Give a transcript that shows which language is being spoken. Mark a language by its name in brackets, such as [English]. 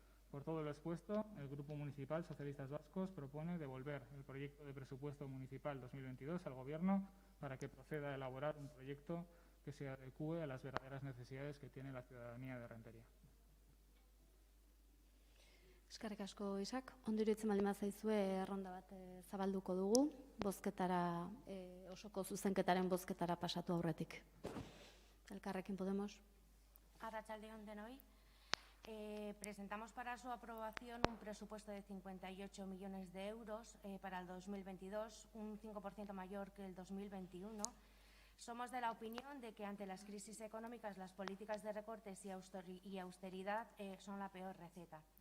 [Spanish] Por todo lo expuesto, el Grupo Municipal Socialistas Vascos propone devolver el proyecto de presupuesto municipal 2022 al Gobierno para que proceda a elaborar un proyecto que se adecúe a las verdaderas necesidades que tiene la ciudadanía de Errentería. [Basque] Eskerrik asko, Isak. Ondo iruditzen baldin bazaizue erronda bat zabalduko dugu, bozketara, osoko zuzenketaren bozketara pasatu aurretik. Elkarrekin Podemos. Arratsalde on denoi. [Spanish] Presentamos para su aprobación un presupuesto de 58 millones de euros para el 2022, un 5% mayor que el 2021. Somos de la opinión de que ante las crisis económicas las políticas de recortes y austeridad son la peor receta.